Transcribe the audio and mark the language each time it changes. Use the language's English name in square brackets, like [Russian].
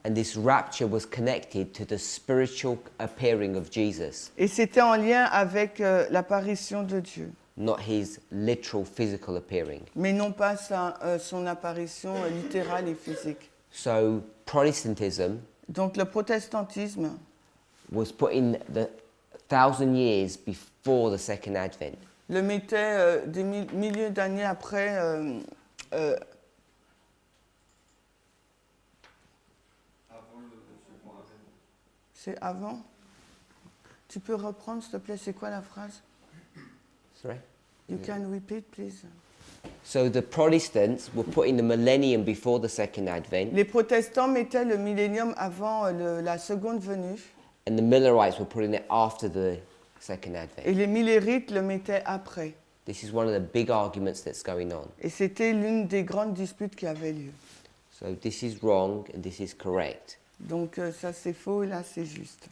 [English] and this rapture was connected to the spiritual appearing of Jesus. [French] Et c'était en lien avec l'apparition de Dieu. [English] not his literal physical appearing. [French] mais non pas son apparition littérale et physique. [English] So Protestantism [French] Donc le protestantisme [English] was put in the 1,000 years before the second advent. [French] le mettait des milliers d'années après. C'est avant. Tu peux reprendre, s'il te plaît, c'est quoi la phrase? [English] Sorry? You can repeat, please. So the Protestants were put in the millennium before the second advent, [French] Les protestants mettaient le millénium avant la seconde venue [English] and the Millerites were putting it after the second advent. [French] et les millérites le mettaient après. [English] This is one of the big arguments that's going on. [French] Et c'était l'une des grandes disputes qui avait lieu. [English] So this is wrong and this is correct. [French] Donc ça c'est faux et là c'est juste.